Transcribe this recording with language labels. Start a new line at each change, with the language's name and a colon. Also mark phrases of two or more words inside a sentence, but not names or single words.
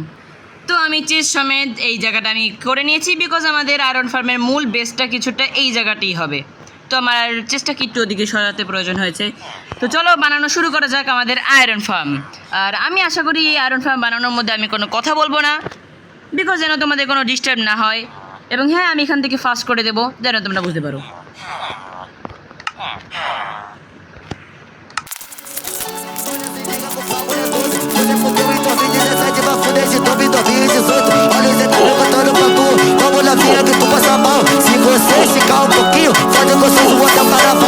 Bangla: তো আমি চেস্ট সমেত এই জায়গাটা আমি করে নিয়েছি, বিকজ আমাদের আয়রন ফার্মের মূল বেসটা কিছুটা এই জায়গাতেই হবে। তো আমার চেষ্টাকে একটু ওদিকে সরাতে প্রয়োজন হয়েছে। তো চলো বানানো শুরু করা যাক আমাদের আয়রন ফার্ম। আর আমি আশা করি এই আয়রন ফার্ম বানানোর মধ্যে আমি কোনো কথা বলবো না, বিকজ যেন তোমাদের কোনো ডিস্টার্ব না হয়। এবং হ্যাঁ, আমি এখান থেকে ফাস্ট করে দেবো যেন তোমরা বুঝতে পারো।
Portuguese: Olha o Zé tá levantando pra tu. Vamos na via que tu passa mal. Se você esticar um pouquinho, pode gostoso até o carnaval.